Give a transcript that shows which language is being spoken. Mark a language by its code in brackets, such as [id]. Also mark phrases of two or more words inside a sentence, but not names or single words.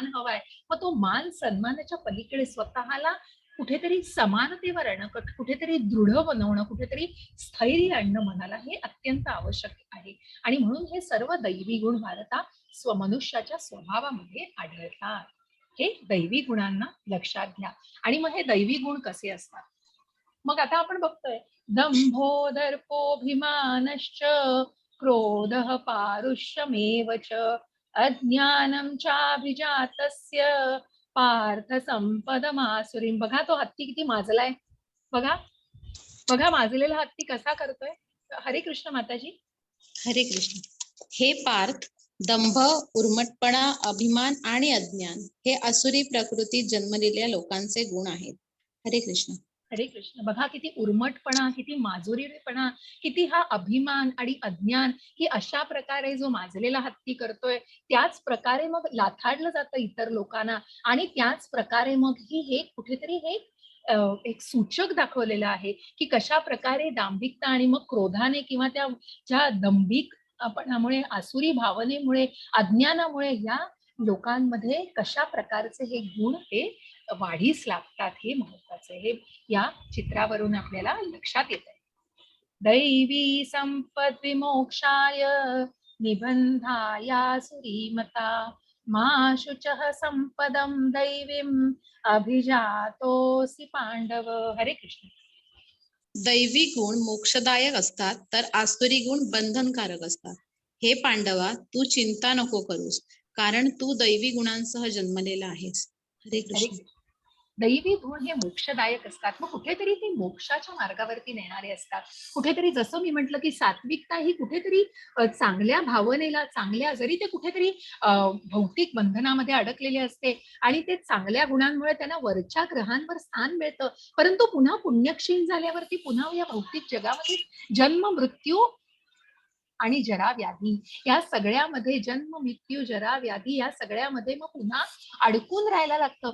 [mr] हवाय मग तो मान सन्मानाच्या पलीकडे स्वतःला कुठेतरी समानतेवर आणणं कुठेतरी दृढ बनवणं कुठेतरी स्थैर्य आणणं मनाला हे अत्यंत आवश्यक आहे आणि म्हणून हे सर्व दैवी गुण भारता मनुष्याच्या स्वभावामध्ये आढळतात हे दैवी गुणांना लक्षात घ्या आणि मग हे दैवी गुण कसे असतात मग आता आपण बघतोय [sa] दंभो दर्पोभिमानश्च क्रोध पारुष्यमेव च अज्ञानं चाभिजातस्य पार्थ संपदमासुरीं [mr] बघा तो हत्ती किती माजलाय बघा माजलेला हत्ती कसा करतोय हरे कृष्ण माताजी हरे कृष्ण हे पार्थ दंभ उर्मटपणा अभिमान आणि अज्ञान हे असुरी प्रकृतीत जन्मलेल्या लोकांचे गुण आहेत हरे कृष्ण हरे कृष्ण बघा किती उर्मटपणा किती माजुरीपणा किती हा अभिमान आणि अज्ञान ही अशा प्रकारे जो माजलेला हत्ती करतोय त्याच प्रकारे मग लाथाडलं जातं इतर लोकांना आणि त्याच प्रकारे मग हे कुठेतरी हे एक सूचक दाखवलेलं आहे की कशा प्रकारे दांभिकता आणि मग क्रोधाने किंवा त्या ज्या दंभिक आपणामुळे आसुरी भावनेमुळे अज्ञानामुळे या लोकांमध्ये कशा प्रकारचे हे गुण हे वाढीस लागतात हे महत्वाचं हे या चित्रावरून आपल्याला लक्षात येत आहे [sa] दैवी संपद विमोक्षाय निबंधाया सुरीमता मा शुचः संपदम दैवीम अभिजातोसी पांडव हरे कृष्ण [mr] दैवी गुण मोक्षदायक असतात तर आसुरी गुण बंधनकारक असतात हे पांडवा तू चिंता नको करूस कारण तू दैवी गुणांसह जन्मलेला आहेस. हरे अरे कृष्ण. दैवी गुण हे मोक्षदायक असतात, मग कुठेतरी ते मोक्षाच्या मार्गावरती नेणारे असतात. कुठेतरी जसं मी म्हटलं की सात्विकता ही कुठेतरी चांगल्या भावनेला, चांगल्या, जरी ते कुठेतरी भौतिक बंधनामध्ये अडकलेले असते आणि ते चांगल्या गुणांमुळे त्यांना वरच्या ग्रहांवर स्थान मिळतं, परंतु पुन्हा पुण्यक्षीण झाल्यावरती पुन्हा या भौतिक जगामध्ये जन्म, मृत्यू आणि जरा व्याधी, या सगळ्यामध्ये जन्म, मृत्यू, जरा व्याधी, या सगळ्यामध्ये मग पुन्हा अडकून राहायला लागतं.